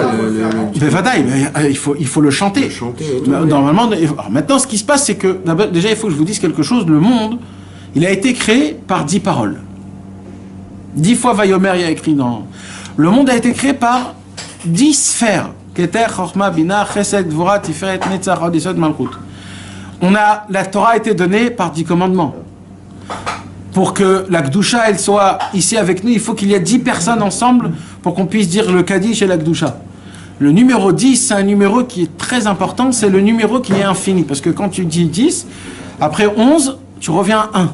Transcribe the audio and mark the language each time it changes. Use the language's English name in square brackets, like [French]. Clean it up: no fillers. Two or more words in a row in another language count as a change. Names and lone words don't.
[French] Mais vadaï, il faut le chanter. Le chanter et tout, Normalement, alors maintenant, ce qui se passe, c'est que, déjà, il faut que je vous dise quelque chose. Le monde, il a été créé par 10 paroles. 10 fois Vayomer, il y a écrit dans... Le monde a été créé par 10 sphères. [Hebrew] כתר, חכמה, בינה, חסד, דבורה, תפארת, נצח, הוד, יסוד, מלכות. [French] La Torah a été donnée par 10 commandements. Pour que la Gdusha, elle soit ici avec nous, il faut qu'il y ait 10 personnes ensemble pour qu'on puisse dire le Kaddish et la Gdusha. Le numéro 10, c'est un numéro qui est très important, c'est le numéro qui est infini. Parce que quand tu dis 10, après 11, tu reviens à 1.